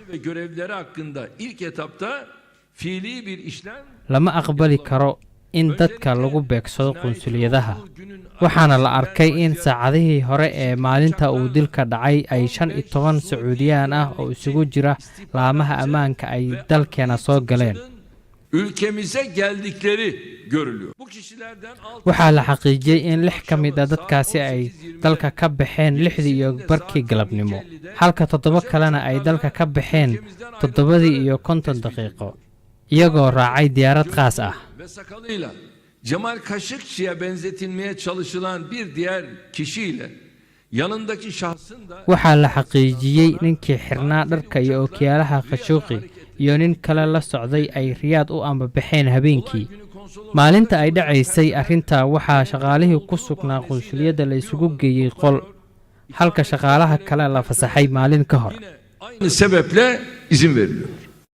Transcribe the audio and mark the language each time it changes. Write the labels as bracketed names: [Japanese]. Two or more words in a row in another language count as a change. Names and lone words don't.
[Somali] lama aqbali karo in dadka lagu beegsado qunsuliyadaha. waxaana la arkay in saacadihii hore ee maalinta uu dilka dhacay ay 15 Sacuudiyaan ah oo isugu jira laamaha ammaanka ay dalkeena soo galeen. [Turkish] ülkemize geldikleri görülüyor. [Somali] waxaa la xaqiijiyay in 6 ka mid ah dadkaasi ay dalka ka baxeen 6:00 galabnimo halka 7 kalena ay dalka ka baxeen 7:50 daqiiqo iyagoo raacay diyaarad qaas ah. [Turkish] Cemal Kaşıkçı'ya benzetilmeye çalışılan bir diğer kişiyle yanındaki şahsın da [Somali] waxaa la xaqiijiyay ninkii xirnaa dharka iyo ookiyaalaha Khashoggi iyo nin kale la socday ay Riyaad u ambabaxeen habeenkii. maalinta ay dhacaysay arrinta waxaa shaqaalihii ku sugnaa qunsuliyadda la isugu geeyay qol halka shaqaalaha kale la fasaxay maalin ka hor. [Turkish] aynı sebeple izin veriliyor.